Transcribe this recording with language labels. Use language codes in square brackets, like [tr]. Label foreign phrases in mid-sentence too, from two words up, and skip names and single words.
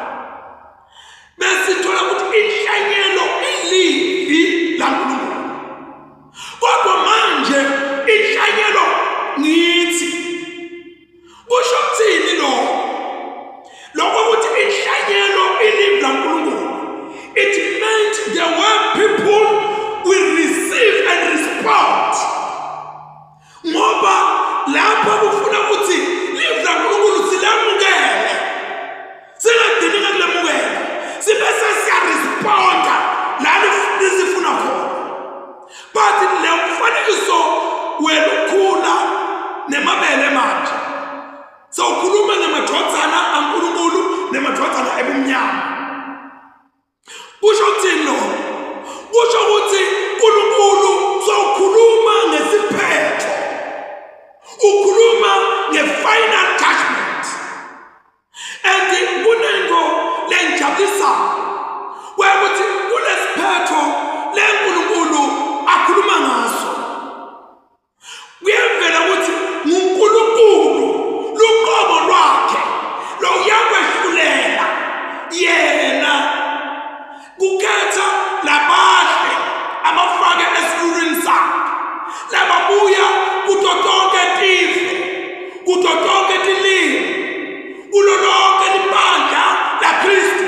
[ss] Besithola ukuthi inhlanyelo ilivi laNkulunkulu. Kodwa manje inhlanyelo ngithi kusho kuthini lo? Lokho ukuthi inhlanyelo ilivi laNkulunkulu, [en] it meant the way people will receive and respond. [ss] Ngoba lapho kufuna ukuthi livi laNkulunkulu silamukele, singadini ngakulamukela, sibese siyaresponda lalo lisifuna khona. But le mfanekiso welukhula nemabele manje sawukhuluma ngamadvodzana aNkulunkulu nemadvodzana ebumnyama. Kusho ukuthini lo? Kusho ukuthi uNkulunkulu sawukhuluma ngesiphetho, ukhuluma nge- [en] final judgment. [ss] And kunento lenjabulisa wekuthi kulesiphetho leNkulunkulu akhuluma ngaso. Kuyavela ukuthi nguNkulunkulu luqobo lwakhe lo uyakwehlulela yena kukhetha labahle abafake esifulweni sakhe, lababuya kuto tonke tive, kuto tonke tilimi, kulo lonke libandla laKristu.